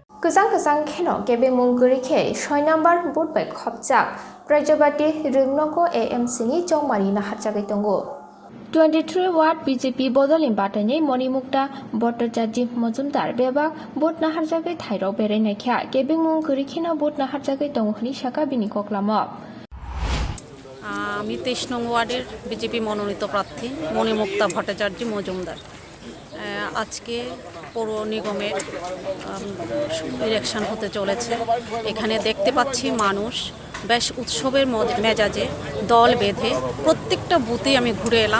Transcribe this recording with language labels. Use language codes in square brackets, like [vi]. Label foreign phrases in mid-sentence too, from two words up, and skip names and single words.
[trp] Kazang kheno kebe mungkuri ke 6 number boot by khopchak Prajapati Ringnoko AMC ni chongmari na hatjagai tongo 23 Watt BJP Bodolin Batani Monimukta Bhattacharya Majumdar bebak boot na hatjagai thairok berai kya kebe mungkuri kheno boot na hatjagai tonghni shaka bini koklamo [bn] আমি 23 নং ওয়ার্ডের বিজেপি মনোনীত প্রার্থী মণিমুক্তা ভট্টাচার্য মজুমদার আজকে পৌর নিগমের ইলেকশন হতে চলেছে এখানে দেখতে পাচ্ছি মানুষ বেশ উৎসবের মেজাজে দল বেঁধে প্রত্যেকটা বুথে আমি ঘুরে এলাম